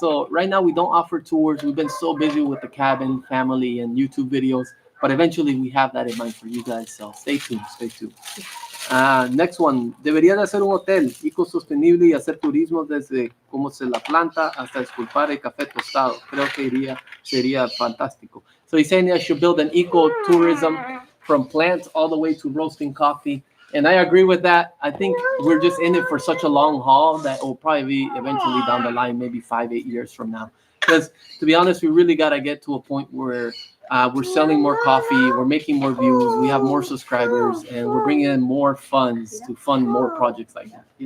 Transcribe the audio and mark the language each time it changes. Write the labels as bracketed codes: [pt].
[en] So right now we don't offer tours. We've been so busy with the cabin, family, and YouTube videos. But eventually we have that in mind for you guys. So stay tuned. Stay tuned. Next one. [es] Debería de hacer un hotel ecosostenible y hacer turismo desde cómo se la planta hasta esculpar el café tostado. Creo que sería fantástico. [en] So he's saying I should build an ecotourism from plants all the way to roasting coffee. And I agree with that. I think we're just in it for such a long haul that will probably be eventually down the line, maybe 5-8 years from now. Because to be honest, we really got to get to a point where we're selling more coffee, we're making more views, we have more subscribers, and we're bringing in more funds to fund more projects like that.